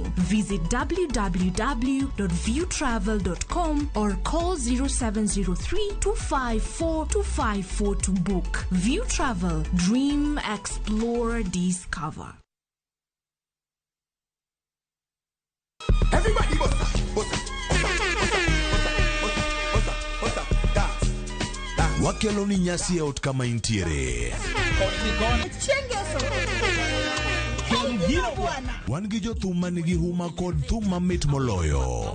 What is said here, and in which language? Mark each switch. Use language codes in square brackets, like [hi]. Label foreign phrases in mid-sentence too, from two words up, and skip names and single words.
[en] Visit www.viewtravel.com or call 0703-254-254 to book. View Travel. Dream, explore, discover. Everybody bossa, [luo] Wakelo ni nyasi e ot kama intiere. Wan gi jothum manigi huma kod thum mamit moloyo.